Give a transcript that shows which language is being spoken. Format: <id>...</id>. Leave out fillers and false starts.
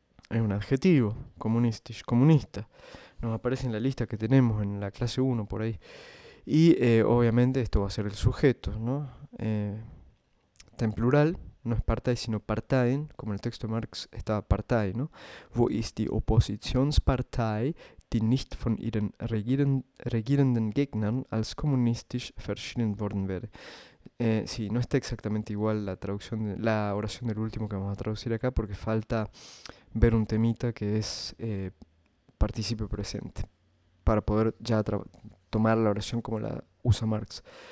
<es>Es un adjetivo, kommunistisch, comunista. Nos aparece en la lista que tenemos en la clase 1 por ahí. Y obviamente esto va a ser el sujeto, ¿no? Está en plural, no es Partei, sino Parteien, como en el texto de Marx estaba Partei, ¿no?</es> <de>Wo ist die Oppositionspartei, die nicht von ihren regierenden Gegnern als kommunistisch verschrien worden wäre?</de> <es>Sí, no está exactamente igual la traducción la oración del último que vamos a traducir acá porque falta ver un temita que es participio presente para poder ya tomar la oración como la usa Marx.</es>